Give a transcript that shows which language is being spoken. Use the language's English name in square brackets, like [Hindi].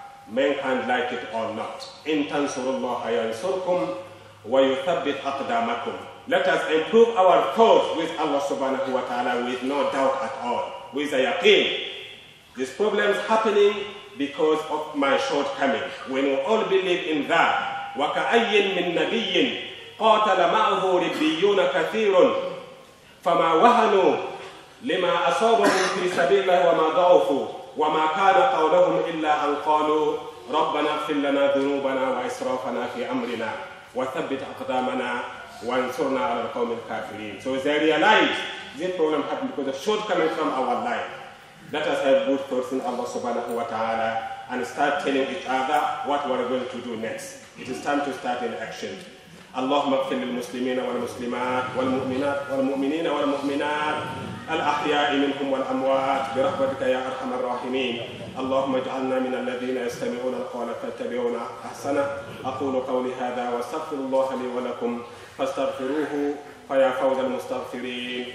[English] Mankind like it or not. [Arabic] In tansurullaha yansurkum wa yuthabbit aqdamakum. [English] Let us improve our thoughts with Allah subhanahu wa ta'ala with no doubt at all, with a yaqeen. This problem is happening because of my shortcoming. When we all believe in that, [Arabic] وَكَأَيٍّ مِّن نَبِيٍّ قَاتَلَ مَعَهُ رِبِّيُّونَ كَثِيرٌ فَمَا وَهَنُوا لِمَا أَصَابَهُمْ فِي سَبِيلِ اللَّهِ وَمَا ضَعُفُوا وَمَا كَانَ قَوْلَهُمْ إِلَّا أَن قَالُوا رَبَّنَا اغْفِرْ لَنَا ذُنُوبَنَا وَإِسْرَافَنَا فِي أَمْرِنَا وَثَبِّتْ أَقْدَامَنَا وَانصُرْنَا عَلَى الْقَوْمِ الْكَافِرِينَ. [English] So they realize this problem happened because of shortcoming from our life. Let us have good thoughts in Allah subhanahu wa ta'ala and start telling each other what we are going to do next. It is time to start in action. [Arabic] اللهم اغفر للمسلمين والمسلمات والمؤمنات والمؤمنين والمؤمنات الأحياء منهم والأموات برحمتك يا أرحم الراحمين. اللهم اجعلنا من الذين يستمعون القول فيتبعون أحسنه. أقول قولي هذا واستغفر الله لي ولكم فاستغفروه فيا فوز المستغفرين.